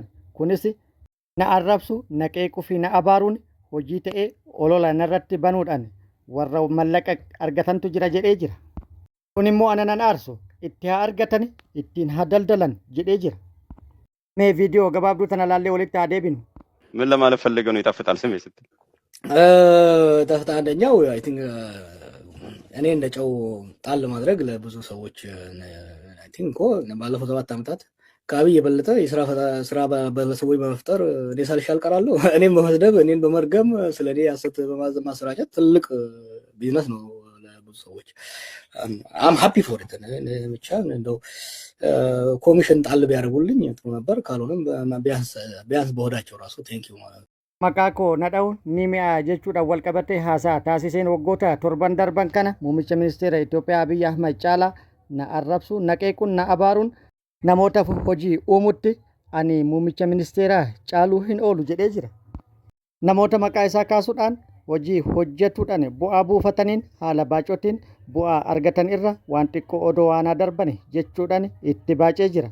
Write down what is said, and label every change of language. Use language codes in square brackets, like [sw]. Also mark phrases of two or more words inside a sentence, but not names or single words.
[om] Kunis na arrabsu, na qeequu fi na abaaruun hojii ta'ee olola narratti banuudhaan warra mallaqa argatantu jira jedhee jira. Kun immoo ana nan aarsu itti haa argatan ittiin haa daldalan jedhee jira. Mee viidiyoo gabaabduu tana laallee walitti haa deebinu. [am] ምን ለማለት ፈልገው ነው ይጣፍጣል ስሜ ስትል ተፍታ አንደኛው [en] I think [am] እኔ እንደጨው ጣል ማድረግ ለብዙ ሰዎች [en] I think [am] ባለፈው 7 ዓመታት ከአብይ የበለጠ ስራ በሰዎች በመፍጠር እኔ ሳልሻል ቀራለሁ። እኔም በመስደብ እኔን በመርገም ስለኔ ያሰት በማሰራጨት ትልቅ ቢዝነስ ነው ለብዙ ሰዎች። [en] I'm happy for it [am] ብቻ እንደው ኮሚሽን ጣል ቢያደርጉልኝ ጥሩ ነበር። ካልሆነም ቢያንስ በሆዳቸው ራሱ ቴንኪው ማለት ነው። [om] Maqaa koo na dha'uun ni mi'aayaa jechuudhaan wal qabatee haasaa taasiseen waggoota 7 darban kana muummicha ministeera Itoophiyaa Abiyyi Ahmed caalaa na arrabsu, na qeequun, na abaaruun namoota hojii uumutti ani muummicha ministeeraa caaluu hin oolu jedhee jira. Namoota maqaa isaa kaasuudhaan hojii hojjetuudhaan bu'aa buufataniin haala baacotiin bu'aa argatan irra waan xiqqoo odoo waanaa darbani jechuudhaan itti baacee jira.